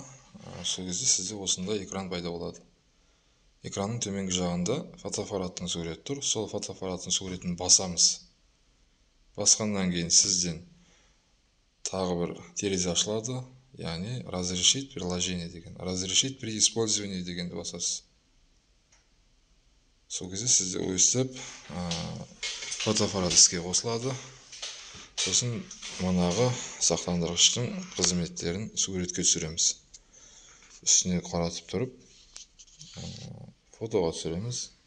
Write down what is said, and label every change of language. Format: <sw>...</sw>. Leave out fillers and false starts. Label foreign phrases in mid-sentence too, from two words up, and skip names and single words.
<kk>Сол кезде сізде осындай экран пайда болады. Экранның төменгі жағында фотоаппараттың суреті тұр. Сол фотоаппараттың суретін басамыз. Басқаннан кейін сізден тағы бір терезе ашылады. Яғни</kk> <ru>разрешить приложение</ru> <kk>деген.</kk> <ru>Разрешить при использовании</ru> <kk>дегенді басасыз. Сол кезде сізде өстіп фотоаппарат іске қосылады. Сосын манағы сақтандырғыштың қызметтерін суретке түсіреміз. Үстіне қаратып тұрып, фотоға түсіреміз.</kk>